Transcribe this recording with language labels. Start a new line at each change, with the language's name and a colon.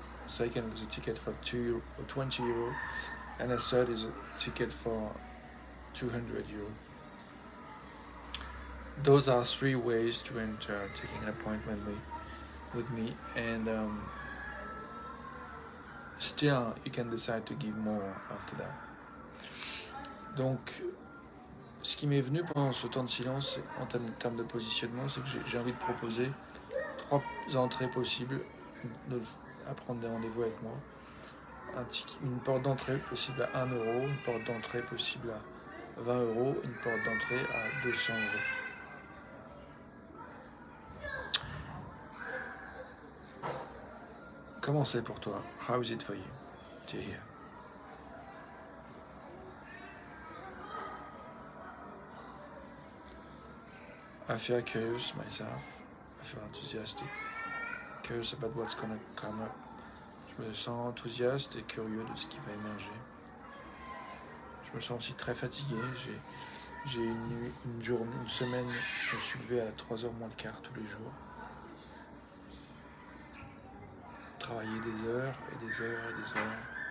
English: Second is a ticket for €20, and the third is a ticket for €200. Those are three ways to enter taking an appointment with me, and still you can decide to give more after that.
French: Donc, ce qui m'est venu pendant ce temps de silence en termes de positionnement, c'est que j'ai envie de proposer 3 entrées possibles à prendre des rendez-vous avec moi. Une porte d'entrée possible à €1, une porte d'entrée possible à €20, une porte d'entrée à €200. Comment c'est pour toi?
English: How is it for you to hear? I feel curious myself. I feel enthusiastic. Curious about what's gonna come up.
French: Je me sens enthousiaste et curieux de ce qui va émerger. Je me sens aussi très fatigué. J'ai une semaine, je me suis levé à 3h moins le quart tous les jours. Travailler des heures et des heures et des heures.